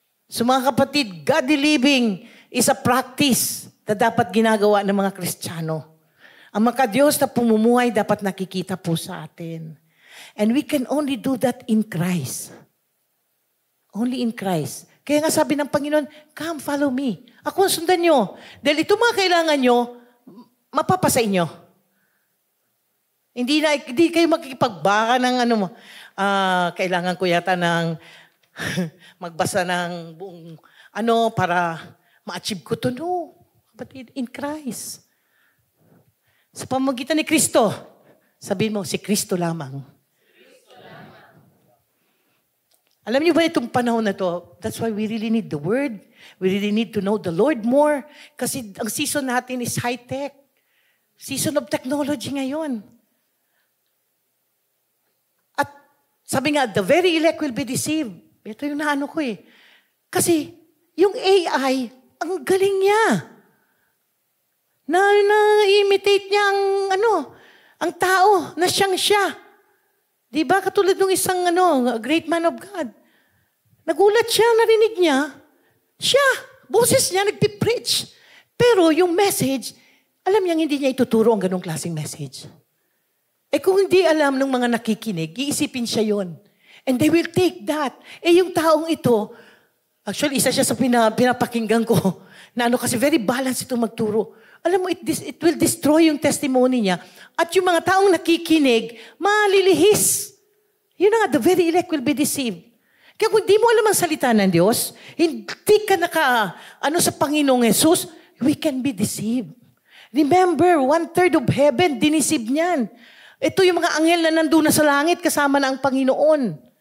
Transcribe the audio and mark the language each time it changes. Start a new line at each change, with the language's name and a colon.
Filipino: So mga kapatid,
English: godly living is a practice
Filipino: na dapat ginagawa ng mga Kristiyano. Ang maka-Diyos na pumumuhay dapat nakikita po sa atin.
English: And we can only do that in Christ. Only in Christ.
Filipino: Kaya nga sabi ng Panginoon,
English: come, follow me.
Filipino: Ako ang sundan nyo. Dahil ito mga kailangan nyo, mapapasa inyo. Hindi kayo makikipagbaka ng kailangan ko yata ng magbasa ng buong para ma-achieve ko to.
English: No. But in Christ.
Filipino: Sa pamamagitan ni Kristo, sabihin mo, si Kristo lamang. Alam niyo ba itong panahon na to,
English: that's why we really need the Word. We really need to know the Lord more.
Filipino: Kasi ang season natin is high-tech.
English: Season of technology
Filipino: ngayon.
English: Sabi nga, the very elect will be deceived.
Filipino: Ito yung naano ko eh. Kasi, yung AI, ang galing niya. Na-imitate niya ang tao na siyang siya. Di ba? Katulad ng isang
English: a great man of God.
Filipino: Nagulat siya, narinig niya. Siya, boses niya, nagpipreach. Pero yung message, alam niya hindi niya ituturo ang ganong klaseng message. Kung hindi alam ng mga nakikinig, iisipin siya yon.
English: And they will take that.
Filipino: Yung taong ito, actually, isa siya sa pinapakinggan ko, na kasi very balanced ito magturo. Alam mo,
English: it will destroy
Filipino: yung testimony niya. At yung mga taong nakikinig, malilihis. Yun nga,
English: the very elect will be deceived.
Filipino: Kaya kung di mo alam ang salita ng Diyos, hindi ka sa Panginoong Jesus,
English: we can be deceived.
Filipino: Remember, 1/3 of heaven, dinisib niyan. Ito yung mga anghel na nandun na sa langit kasama na ang Panginoon.